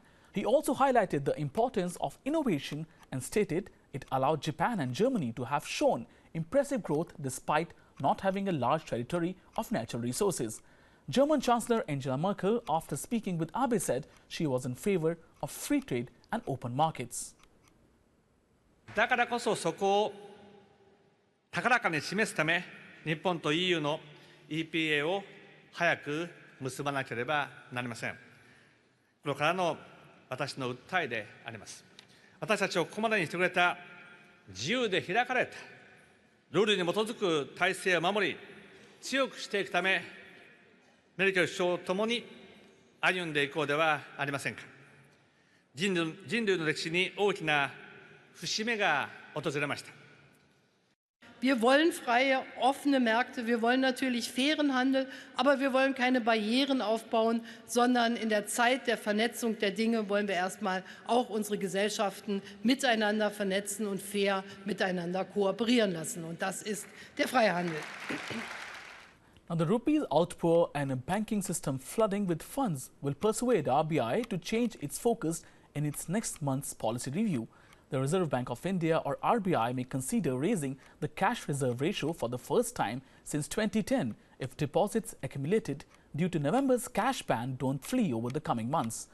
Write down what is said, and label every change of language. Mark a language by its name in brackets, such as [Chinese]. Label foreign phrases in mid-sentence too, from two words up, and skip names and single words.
[English] He also highlighted the importance of innovation and stated it allowed Japan and Germany to have shown impressive growth despite not having a large territory of natural resources. German Chancellor Angela Merkel, after speaking with Abe, said she was in favor of free trade and open markets. [Japanese] だからこそそこを高らかに示すため、日本と EU の EPA を早く結ばなければなりません。これからの私の訴えであります。私たちをここまでにしてくれた自由で開かれたルールに基づく体制を守り、強くしていくため、メルケル首相とともに歩んでいこうではありませんか。人類の歴史に大きな節目が訪れました。 [German] Wir wollen freie, offene Märkte, wir wollen natürlich fairen Handel, aber wir wollen keine Barrieren aufbauen, sondern in der Zeit der Vernetzung der Dinge wollen wir erstmal auch unsere Gesellschaften miteinander vernetzen und fair miteinander kooperieren lassen. Und das ist der freie Handel. [English] Now, the rupee's outpour and a banking system flooding with funds will persuade RBI to change its focus in its next month's policy review. The Reserve Bank of India, or RBI, may consider raising the cash reserve ratio for the first time since 2010 if deposits accumulated due to November's cash ban don't flee over the coming months.